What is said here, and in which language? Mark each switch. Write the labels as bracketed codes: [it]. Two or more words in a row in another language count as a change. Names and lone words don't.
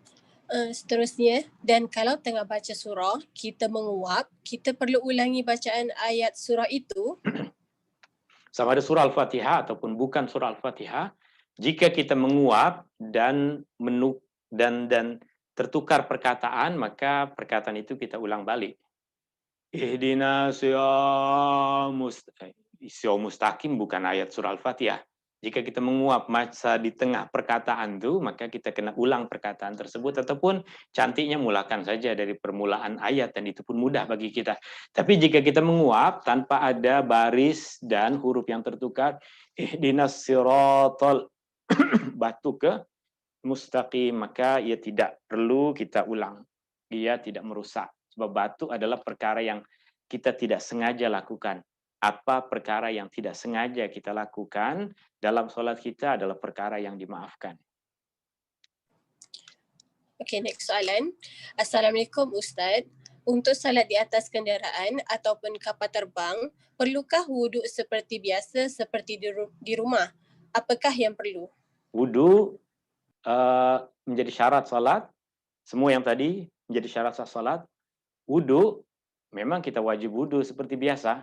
[ms] Seterusnya, dan kalau tengah baca surah, kita menguap, kita perlu ulangi bacaan ayat surah itu. Sama ada surah Al-Fatihah ataupun bukan surah Al-Fatihah, jika kita menguap dan tertukar perkataan, maka perkataan itu kita ulang balik. [ar] اهدنا الصراط المستقيم [ms] bukan ayat surah Al-Fatihah. Jika kita menguap masa di tengah perkataan itu, maka kita kena ulang perkataan tersebut, ataupun cantiknya mulakan saja dari permulaan ayat, dan itu pun mudah bagi kita. Tapi jika kita menguap tanpa ada baris dan huruf yang tertukar, [ar] اهدنا الصراط [ms] batu ke mustaqim, maka ia tidak perlu kita ulang. Ia tidak merusak. Sebab batu adalah perkara yang kita tidak sengaja lakukan. Apa perkara yang tidak sengaja kita lakukan dalam sholat kita adalah perkara yang dimaafkan. [en] Okay, next [ms] soalan. Assalamualaikum Ustaz. Untuk salat di atas kenderaan ataupun kapal terbang, perlukah wuduk seperti biasa seperti di rumah? Apakah yang perlu? Wudu menjadi syarat salat. Semua yang tadi menjadi syarat sah salat. Wudu memang kita wajib wudu seperti biasa.